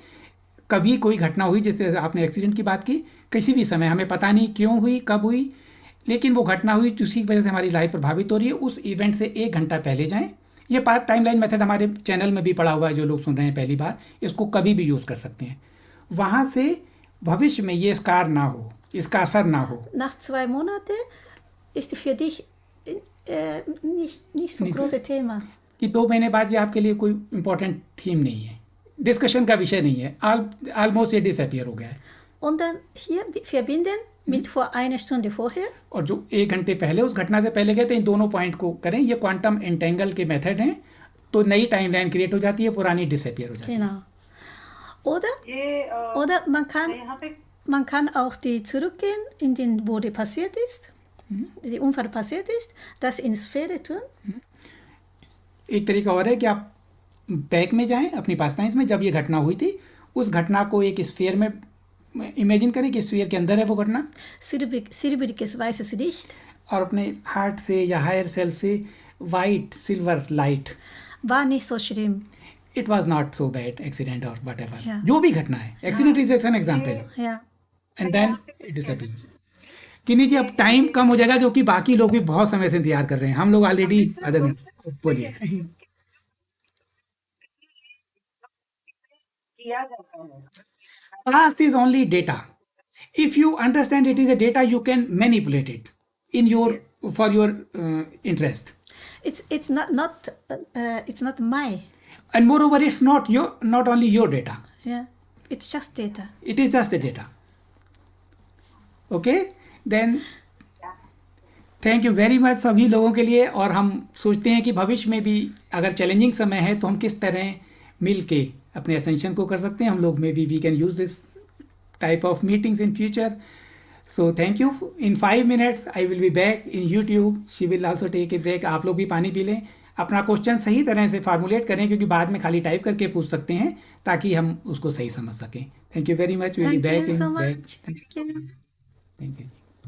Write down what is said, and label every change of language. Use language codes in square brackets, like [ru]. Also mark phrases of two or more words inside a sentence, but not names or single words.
[hi] कभी कोई घटना हुई, जैसे आपने एक्सीडेंट की बात की, किसी भी समय हमें पता नहीं क्यों हुई, कब हुई, लेकिन वो घटना हुई जिसकी वजह से हमारी लाइफ प्रभावित हो रही है, उस इवेंट से 1 घंटा पहले जाएं। ये [en] part timeline method [hi] हमारे चैनल में भी पड़ा हुआ है, जो लोग सुन रहे हैं पहली बार, इसको कभी भी यूज़ कर सकते हैं। वहाँ से भविष्य में ये स्कार ना हो, इसका असर ना हो। [de] Nach 2 Monaten ist für dich nicht so große Thema. [hi] कि 2 महीने बाद ये आपके लिए कोई इम्पोर्टेंट थीम नहीं है, डिस्कशन का विषय नहीं है, ऑलमोस्ट ये डिसअपियर हो गया है। [de] Und dann hier verbinden mit vor 1 Stunde vorher. [hi] और जो 1 घंटे पहले उस घटना से पहले गए थे, इन दोनों पॉइंट को करें। ये [en] quantum entangle [hi] के मेथड हैं, तो नई टाइमलाइन क्रिएट हो जाती है, पुरानी डिसअपियर हो जाती है। [de] Genau. Oder man kann auch die zurückgehen in den, wo die passiert ist, die Unfall passiert ist, das in Sphäre tun. [hi] एक तरीका और है कि आप बैक में जाएं अपनी [en] past times [hi] में, जब ये घटना हुई थी उस घटना को एक स्फीयर में इमेजिन करें कि स्फीयर के अंदर है वो घटना, [de] silbriges weißes Licht. [hi] और अपने हार्ट से या [en] higher self [hi] से [en] white silver light. [de] War nicht so schlimm. [en] it was not so bad accident और whatever, Yeah. [hi] जो भी घटना है, [en] accident is an example, [de] Ja. [en] and then it disappears. [hi] किन्नी जी, अब टाइम कम हो जाएगा क्योंकि बाकी लोग भी बहुत समय से इंतजार कर रहे हैं, हम लोग ऑलरेडी आधे घंटे। बोलिए। किया जाता है। [en] Past is only data. If you understand it is a data, you can manipulate it in for your interest. It's not my. And moreover, it's not only your data. Yeah. It's just data. It is just a data. Okay? Then thank you very much [hi] सभी लोगों के लिए। और हम सोचते हैं कि भविष्य में भी अगर चैलेंजिंग समय है तो हम किस तरह मिल के अपने असेंशन को कर सकते हैं। हम लोग में [en] we can use this type of meetings in future. so thank you. इन 5 minutes I will be back in YouTube. she will also take a break. [hi] आप लोग भी पानी पी लें, अपना क्वेश्चन सही तरह से फार्मुलेट करें, क्योंकि बाद में खाली टाइप करके पूछ सकते हैं, ताकि हम उसको सही समझ सकें। [en] Thank you very much. Will be back in back. Thank you.